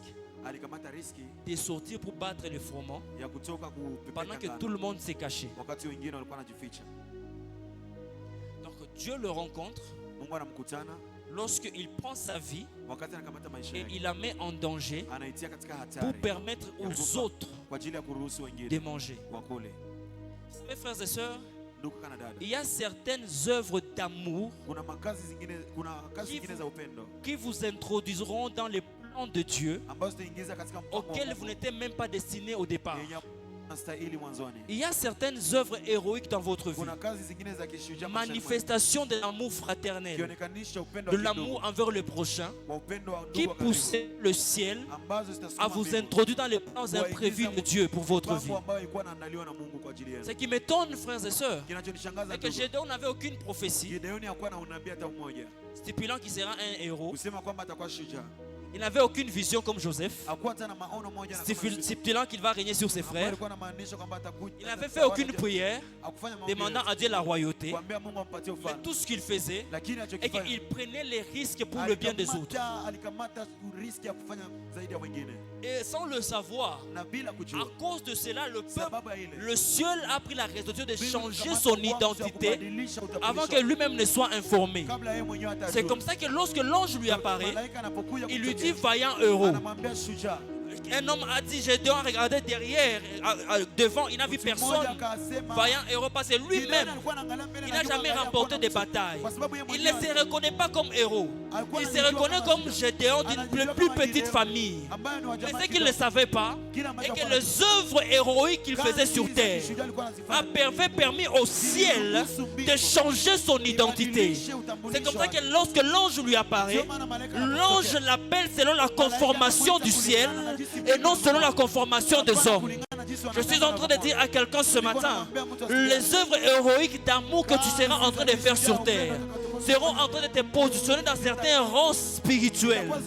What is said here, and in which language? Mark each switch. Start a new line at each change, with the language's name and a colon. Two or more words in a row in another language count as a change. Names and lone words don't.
Swahili: alikamata riski
French: de sortir pour battre le froment
Swahili: ya kutoka
French: pendant que
Swahili: kupepeta
French: tout le monde s'est caché.
Swahili: wakati wengine walikuwa wanajificha.
French: Donc Dieu le rencontre
Swahili: Mungu anamkutana
French: lorsqu'il prend sa vie
Swahili: wakati anakamata maisha
French: et
Swahili: yake.
French: il la met en danger
Swahili: Anaitia katika
French: pour
Swahili: hatari
French: permettre aux autres
Swahili: kwa ajili ya kuruhusu
French: de
Swahili: wengine
French: manger.
Swahili: wakule.
French: Mes frères et sœurs,
Swahili: Ndugu kana dada,
French: il y a certaines œuvres d'amour
Swahili: kuna kazi zingine za upendo
French: qui vous introduiront dans les plans de Dieu
Swahili: ambazo zitaingiza katika mpango wa
French: auxquels vous
Swahili: Mungu
French: n'étiez même pas destiné au départ.
Swahili: yenye unastahili mwanzoni.
French: Il y a certaines œuvres héroïques dans votre vie,
Swahili: Kuna kazi zingine za kishujaa maishani mwetu.
French: manifestations de l'amour fraternel,
Swahili: Kionekanisha upendo
French: de
Swahili: wa
French: l'amour
Swahili: kidogo,
French: envers le prochain,
Swahili: wa upendo wa
French: qui
Swahili: ndugu wa karibu,
French: poussait le ciel
Swahili: ambazo zitasukuma
French: à vous
Swahili: mbingu,
French: introduire dans les plans imprévus de Dieu pour votre vie.
Swahili: mpango ambayo ilikuwa inaandaliwa na Mungu kwa ajili yenu.
French: Ce qui m'étonne, frères et sœurs,
Swahili: Kinachonishangaza
French: c'est que
Swahili: ndugu,
French: Gédéon n'avait aucune prophétie
Swahili: Gideoni hakuwa na unabii hata mmoja
French: stipulant qu'il sera un héros.
Swahili: kusema kwamba atakuwa shujaa.
French: Il n'avait aucune vision comme Joseph,
Swahili: Hakuwa hata na maono moja na kama Yusufu,
French: stipulant qu'il va régner sur ses
Swahili: ambaye
French: frères.
Swahili: alikuwa anamaanisha kwamba atakuja.
French: Il n'avait fait aucune prière
Swahili: Hakufanya maombi
French: demandant
Swahili: yoyote,
French: à Dieu la royauté.
Swahili: kuambia Mungu ampatie
French: Mais
Swahili: ufalme.
French: tout ce qu'il faisait,
Swahili: Lakini
French: et
Swahili: alichokifanya
French: qu'il prenait les risques pour le bien des autres.
Swahili: alikamata riski ya kufanya zaidi ya wengine
French: Et sans le savoir,
Swahili: na bila
French: à
Swahili: kujua.
French: cause de cela, le peuple,
Swahili: Sababu ya ile
French: le ciel a pris la résolution de
Swahili: Mungu
French: changer
Swahili: alikamata
French: son
Swahili: uamuzi wa
French: identité
Swahili: kubadilisha utambulisho
French: avant que lui-même ne soit informé.
Swahili: kabla yeye mwenyewe
French: C'est
Swahili: atajua.
French: comme ça que lorsque l'ange lui apparaît,
Swahili: Malaika anapokuja
French: il lui
Swahili: kutokea,
French: dit vaillant héros.
Swahili: anamwambia shujaa.
French: Un homme a dit, Gédéon a regardé derrière, devant, il n'a vu
Swahili: Mtu mmoja
French: personne.
Swahili: akasema,
French: Vaillant héros parce que
Swahili: Gideoni
French: lui-même,
Swahili: alikuwa anaangalia mbele
French: il
Swahili: na
French: n'a
Swahili: nyuma,
French: jamais
Swahili: angalia
French: remporté
Swahili: kwa
French: des
Swahili: Mungu.
French: batailles.
Swahili: Kwa sababu yeye
French: Il ne
Swahili: mwenyewe
French: se reconnaît pas comme héros.
Swahili: alikuwa
French: Il se
Swahili: anajijua
French: reconnaît
Swahili: kama
French: comme
Swahili: shujaa.
French: Gédéon d'une
Swahili: Anajijua
French: plus
Swahili: kama
French: petite
Swahili: Gideon,
French: famille.
Swahili: ambaye ni wa
French: Mais
Swahili: jamaa
French: ce qu'il ne
Swahili: kidogo.
French: savait pas,
Swahili: Kile
French: est
Swahili: ambacho
French: que
Swahili: hakuwa
French: les œuvres héroïques qu'il
Swahili: kazi
French: faisait sur
Swahili: za
French: terre
Swahili: kishujaa alikuwa anazifanya.
French: avaient permis au ciel de changer son identité. C'est comme ça que lorsque l'ange lui apparaît, l'ange l'appelle selon la conformation du ciel et non selon la conformation des hommes. Je suis en train de dire à quelqu'un ce matin, les œuvres héroïques d'amour que tu seras en train de faire sur terre seront en train de te positionner dans certains rangs spirituels.